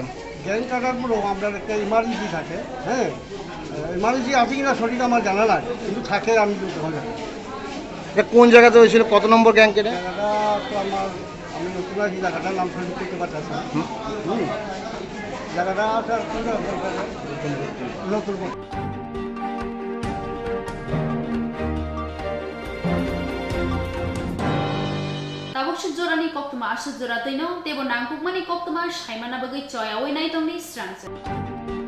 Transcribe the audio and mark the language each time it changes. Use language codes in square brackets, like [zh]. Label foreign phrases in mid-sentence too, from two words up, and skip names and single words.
[bn] গ্যাং কাটার পরেও আমরা একটা ইমার্জেন্সি থাকে, হ্যাঁ ইমার্জেন্সি আছে কিনা সঠিক আমার জানা নাই, কিন্তু থাকে আমি তখন জানি। কোন জায়গাতে হয়েছিল, কত নম্বর গ্যাং কেটে? জায়গাটা তো আমি নতুন আছি, জায়গাটার নাম সঠিক করতে পারতেছি। জায়গাটা নতুন [trp] tabuk sejorani Koktwma asejora tino tebo nangkukmani Koktwma saimana bagai coya wenai tongni Swrangchati.